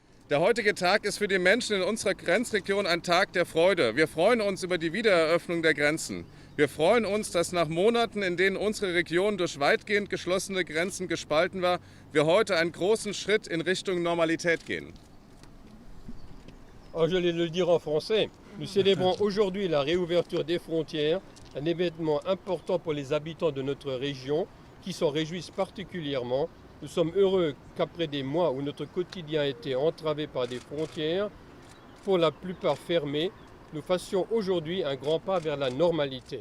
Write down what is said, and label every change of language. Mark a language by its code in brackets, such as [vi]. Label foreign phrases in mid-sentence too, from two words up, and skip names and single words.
[de] Der heutige Tag ist für die Menschen in unserer Grenzregion ein Tag der Freude. Wir freuen uns über die Wiedereröffnung der Grenzen. Wir freuen uns, dass nach Monaten, in denen unsere Region durch weitgehend geschlossene Grenzen gespalten war, wir heute einen großen Schritt in Richtung Normalität gehen. [fr] Je vais le dire en français. Nous célébrons aujourd'hui la réouverture des frontières, un événement important pour les habitants de notre région qui s'en réjouissent particulièrement. Nous sommes heureux qu'après des mois où notre quotidien a été entravé par des frontières, pour la plupart fermées, nous fassions aujourd'hui un grand pas vers la normalité.